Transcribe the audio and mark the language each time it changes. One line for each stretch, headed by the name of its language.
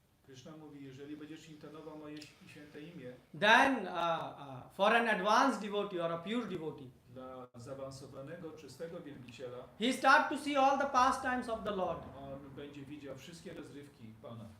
Polish: Krishna mówi, jeżeli będziesz intonował moje święte imię,
English: then for an advanced devotee or a pure devotee,
Polish: dla zaawansowanego, czystego wielbiciela,
English: he start to see all the pastimes of the Lord.
Polish: on będzie widział wszystkie rozrywki Pana.